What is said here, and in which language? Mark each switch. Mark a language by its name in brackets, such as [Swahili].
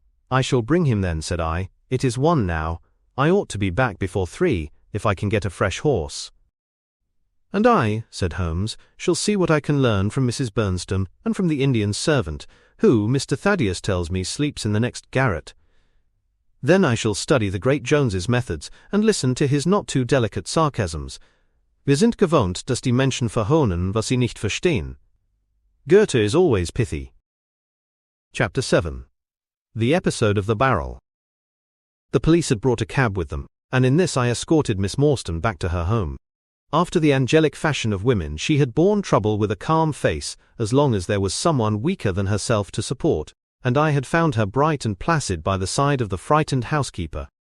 [English] "I shall bring him then," said I. "It is 1 now. I ought to be back before 3, if I can get a fresh horse." "And I," said Holmes, "shall see what I can learn from Mrs. Bernstone and from the Indian servant, who, Mr. Thaddeus tells me, sleeps in the next garret. Then I shall study the great Jones's methods and listen to his not too delicate sarcasms. [German] Wir sind gewohnt, dass die Menschen verhohnen, was sie nicht verstehen. [English] Goethe is always pithy. Chapter 7. The Episode of the Barrel. The police had brought a cab with them, and in this I escorted Miss Morstan back to her home. After the angelic fashion of women, she had borne trouble with a calm face as long as there was someone weaker than herself to support, and I had found her bright and placid by the side of the frightened housekeeper.